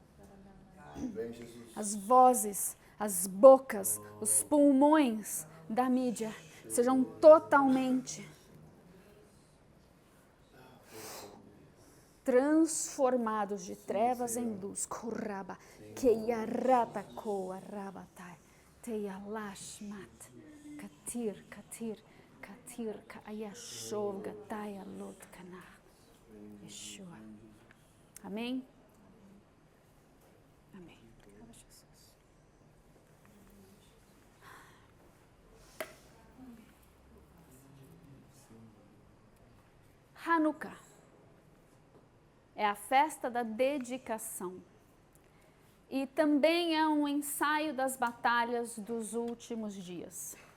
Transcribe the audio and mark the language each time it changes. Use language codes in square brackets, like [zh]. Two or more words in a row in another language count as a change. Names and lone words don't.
[pt] As vozes, as bocas, os pulmões da mídia sejam totalmente transformados de trevas em luz. Kuraba, keyarata koarabatai, teyalashmat, katir, katir, katir, kaayashov, gataya lotkana. Yeshua. Amém? Amém. Obrigada, Jesus. Hanukkah é a festa da dedicação e também é um ensaio das batalhas dos últimos dias.